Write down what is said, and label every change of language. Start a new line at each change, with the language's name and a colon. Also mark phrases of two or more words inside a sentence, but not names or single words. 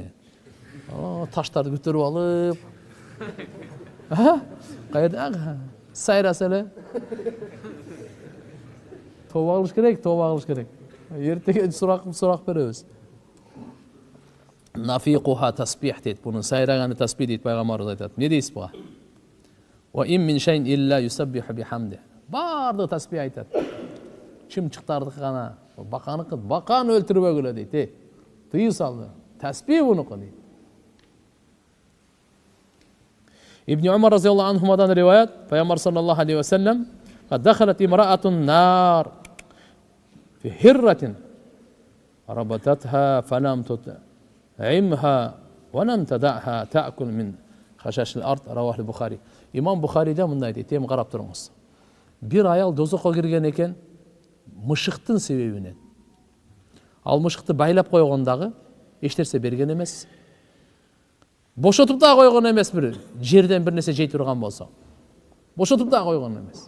Kyrgyz: Таштарды көтөрүп алып, кайда сайраса эле. Тоба кылыш керек, тоба кылыш керек. Эртеге сурак беребиз. Нафиқуха таспих дейт. Бунун сайраганы таспих дейт, пайгамбарыбыз айтат. Эмне дейсиз буга?
Arabic: وإن من شيء إلا يسبح بحمده.
Kyrgyz: Барды таспих айтат. Чымчыктардыкы гана, баканыкы, баканы өлтүрбөгүлө дейт. Тыюу салды. Таспих бунуку дейт.
Arabic: Ибн Умар رضي الله عنهما
Kyrgyz: риваят, пайгамбар
Arabic: صلى الله عليه وسلم, "دخلت امرأة النار في هرة ربطتها فلم تطعمها ولم تدعها تأكل من خشاش الأرض", رواه البخاري.
Kyrgyz: Имам Бухарида мындай дейт, эми карап туруңуз. Бир аял дозокко кирген экен мышыктын себебинен. Ал мышыкты байлап койгондагы эч нерсе берген эмес. Бошотуп да койгон эмес, бир жерден бир нерсе жей турган болсо. Бошотуп да койгон эмес.